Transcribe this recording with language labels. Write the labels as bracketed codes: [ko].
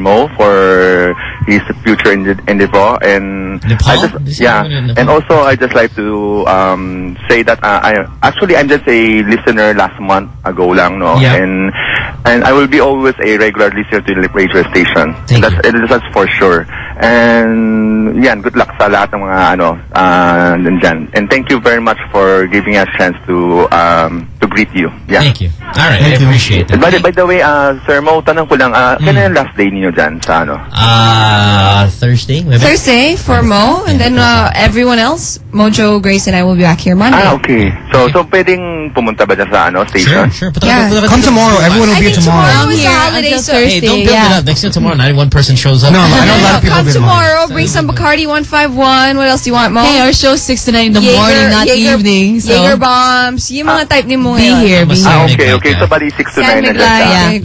[en] Mo for his future endeavor. And Nepal? I just, yeah. Nepal? And also, I just like to say that I'm just a listener last month ago lang, no? Yeah. And I will be always a regular listener to the radio station. That's for sure. And yeah, good luck [tl] sa lahat ng mga ano nandyan. [en] And thank you very much for giving us a chance to greet you. Yeah. Thank you. All right, thank I appreciate you. That. By the way, [tl] Sir Mo, tanong ko lang, kailan yung last day niyo dyan sa ano? [en] Thursday for Mo, and then everyone else, Mojo, Grace, and I will be back here Monday. Ah, okay. [tl] So pwedeng pumunta ba dyan sa ano station? [en] Sure. Yeah. Come tomorrow. Everyone will be here tomorrow. Tomorrow is the holiday, so Thursday. Hey, don't build it up. Next year tomorrow, not one person shows up. No, I know a lot of people. Come tomorrow, bring some Bacardi 151. What else do you want, Mo? Hey, our show's 6 to 9 in the morning, not evening. Jager bombs. You mga type ni mo. Be here, be here. Okay. So, buddy, 6 to 9.